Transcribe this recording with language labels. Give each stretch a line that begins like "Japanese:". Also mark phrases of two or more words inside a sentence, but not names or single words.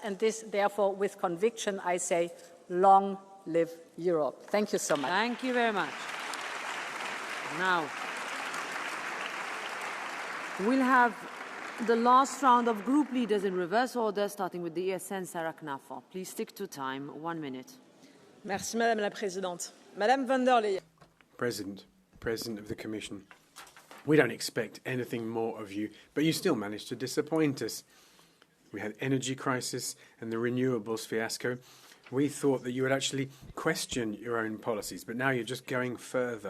English: And this, therefore, with conviction, I say, long live Europe. Thank you so much. Thank you very much. Now, we'll have the last round of group leaders in reverse order, starting with the ESN, Sarah Knafer. Please stick to time, 1 minute.
French: Merci, Madame la Présidente. Madame von der Leyen.
English: President of the Commission, we don't expect anything more of you, but you still managed to disappoint us. We had energy crisis and the renewables fiasco. We thought that you would actually question your own policies, but now you're just going further.